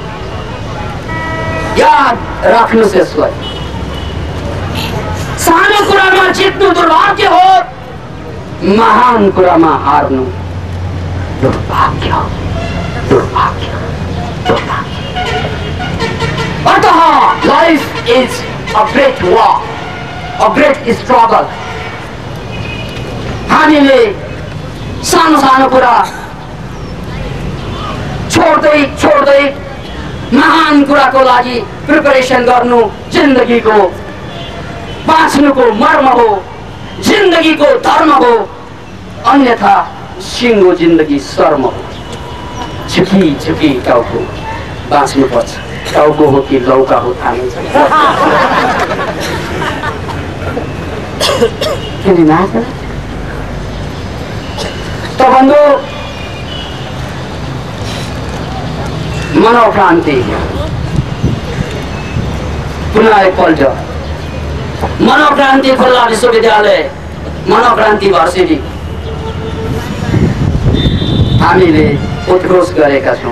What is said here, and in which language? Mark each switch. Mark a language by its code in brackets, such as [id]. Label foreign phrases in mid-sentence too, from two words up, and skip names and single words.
[ne] याद राख्नुहोस् यसलाई। सानो कुरामा जित्नु दुर्भाग्य हो, महान कुरामा हार्नु दुर्भाग्य हो, दुर्भाग्य, दुर्भाग्य। [en] अतः life is a great war, a great struggle. [ne] हामीले सानो सानो कुरा छोड्दै छोड्दै महान कुराको लागि प्रिपरेसन गर्नु जिन्दगीको बाँच्नुको मर्म हो, जिन्दगीको धर्म हो। अन्यथा सिङ्गो जिन्दगी शर्म हो। झुकी झुकी टाउको बाँच्नु पर्छ। टाउको हो कि लौका हो थाहा नै छैन। त बन्धु, मनोक्रान्ति पुनः एकपल्ट मनोक्रान्ति खुल्ला विश्वविद्यालय, मनोक्रान्ति भर्सिटी हामीले उद्घोष गरेका छौँ।